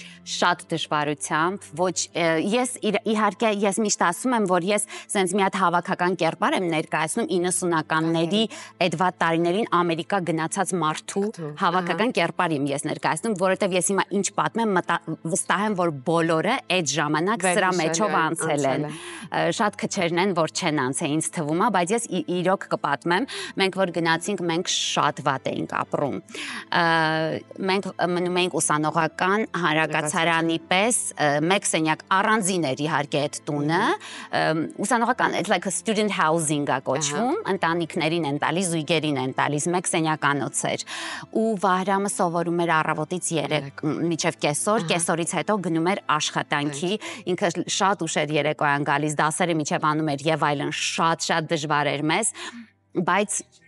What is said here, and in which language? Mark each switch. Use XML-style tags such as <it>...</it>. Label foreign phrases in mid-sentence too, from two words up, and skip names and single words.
<hy>Շատ դժվարությամբ, ոչ ես իհարկե ես միշտ ասում եմ, որ ես սենց մի հատ հավաքական կերպար եմ ներկայացնում 90-ականների այդ վատ տարիներին Ամերիկա գնացած մարդու հավաքական կերպար եմ ես ներկայացնում, որովհետև ես հիմա ինչ պատմեմ, վստահ եմ, որ բոլորը այդ ժամանակ սրա մեջով անցել են։ Շատ քչերն են, որ չեն անցել, ինձ թվում է, բայց ես իրոք կպատմեմ, մենք որ գնացինք, մենք շատ վատ էինք ապրում։ Մենք մնում էինք ուսանողական հանրակացարանի պես, մեկ սենյակ առանձին էր իհարկե այդ տունը, ուսանողական,</hy> <en>it's like a student housing</en> <hy>է կոչվում, ընտանիքներին են տալիս, զույգերին են տալիս, մեկ սենյականոց էր։ Ու Վահրամը սովորում էր առավոտից 3 մինչև կեսօր, կեսօրից հետո գնում էր աշխատանքի, ինքը շատ ուշ էր երեկոյան գալիս, դասերը մինչև անում էր եւ այլն, շատ դժվար էր մեզ, բայց</hy>